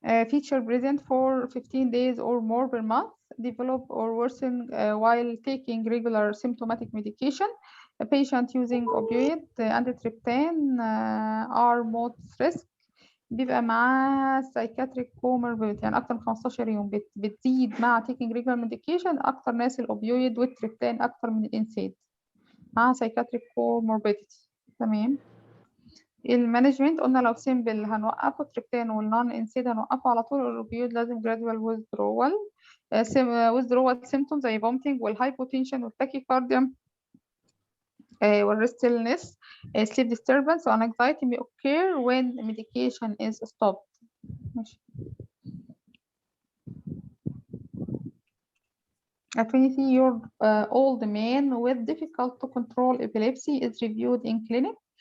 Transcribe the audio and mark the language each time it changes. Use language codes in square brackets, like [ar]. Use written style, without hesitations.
[en] Feature present for 15 days or more per month, develop or worsen while taking regular symptomatic medication. A patient using opioid and triptan are most risk. [ar] بيبقى معاه [en] psychiatric comorbidity [ar] يعني أكتر من 15 يوم بتزيد مع [en] taking regular medication [ar] أكتر ناس الأوبيويد والتريبتان أكتر من الإنسيد مع psychiatric comorbidity. تمام. المانجمنت قلنا لو سيمبل هنوقفه تريبتان والنون انسيد هنوقفه على طول. الأوبيويد لازم [en] gradual withdrawal. withdrawal symptoms زي vomiting والهايبوتنشن والتاكيكارديا والريستلنس. sleep disturbance and anxiety may occur when medication is stopped. [ar] ماشي. [en] A 23-year-old man with difficult to control epilepsy is reviewed in clinic.